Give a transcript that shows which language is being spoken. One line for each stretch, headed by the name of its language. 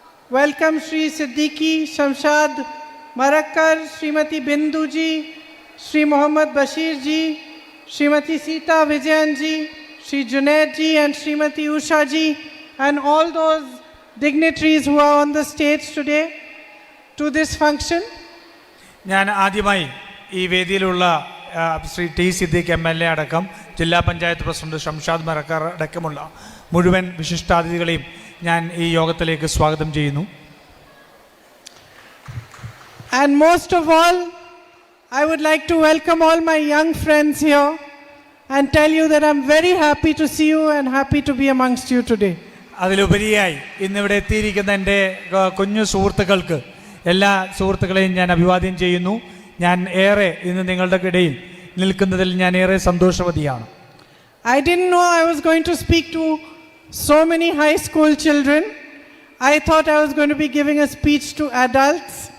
English: welcome Shri Siddiqui Shamshad Marakkar, Srimati Bindu ji, Shri Mohammad Bashir ji, Srimati Sita Vijayan ji, Shri Junaid ji and Srimati Usha ji and all those dignitaries who are on the stage today to this function.
Malayalam: ഞാൻ ആദ്യമായി ഈ വേദിയിലുള്ള Shri T Siddique MLA അടക്കം ജില്ലാ panchayat president Shamshad Marakkar അടക്കമുള്ള മുഴുവൻ വിശിഷ്ടാതിഥികളെയും ഞാൻ ഈ യോഗത്തിലേക്ക് സ്വാഗതം ചെയ്യുന്നു.
English: And most of all, I would like to welcome all my young friends here and tell you that I'm very happy to see you and happy to be amongst you today.
Malayalam: അതിലുപരിയായി ഇന്നിവിടെ എത്തിയിരിക്കുന്ന എൻ്റെ കുഞ്ഞു സുഹൃത്തുക്കൾക്ക് എല്ലാ സുഹൃത്തുക്കളെയും ഞാൻ അഭിവാദ്യം ചെയ്യുന്നു. ഞാൻ ഏറെ ഇന്ന് നിങ്ങളുടെ ഇടയിൽ നിൽക്കുന്നതിൽ ഞാൻ ഏറെ സന്തോഷവതിയാണ്.
English: I didn't know I was going to speak to so many high school children. I thought I was going to be giving a speech to adults.